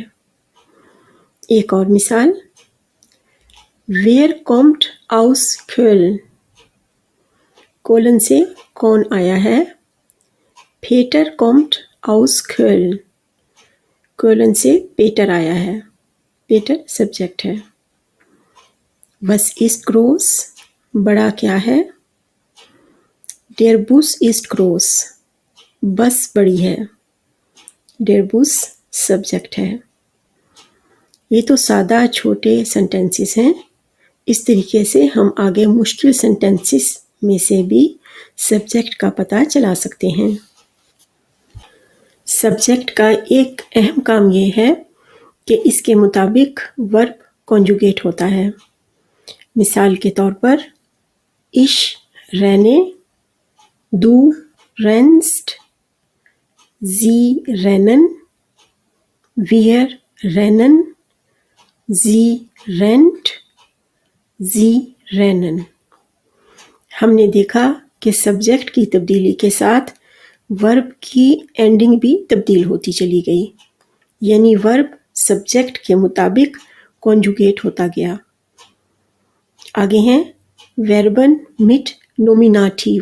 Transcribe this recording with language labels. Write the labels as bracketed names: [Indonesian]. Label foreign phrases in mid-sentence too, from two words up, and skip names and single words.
[Urdu] ایک اور مثال, [German] Wer kommt aus Köln, [Urdu] کولن سے کون آیا ہے. [German] Peter kommt aus Köln, [Urdu] کولن سے پیٹر آیا ہے، پیٹر سبجیکٹ ہے. [German] Was ist groß, [Urdu] بڑا کیا ہے. [German] Der Bus ist groß, [Urdu] بس بڑی ہے, [German] Der Bus [Urdu] سبجیکٹ ہے. یہ تو سادہ چھوٹے سینٹینسز ہیں. اس طریقے سے ہم آگے مشکل سینٹینسز میں سے بھی سبجیکٹ کا پتا چلا سکتے ہیں. سبجیکٹ کا ایک اہم کام یہ ہے کہ اس کے مطابق ورب کانجوگیٹ ہوتا ہے. مثال کے طور پر [German] ich renne, du rennst, sie rennen, wir rennen, sie rennt, sie rennen। [Urdu] ہم نے دیکھا کہ سبجیکٹ کی تبدیلی کے ساتھ ورب کی اینڈنگ بھی تبدیل ہوتی چلی گئی، یعنی ورب سبجیکٹ کے مطابق کانجوگیٹ ہوتا گیا. آگے ہیں [German] Verben mit Nominativ.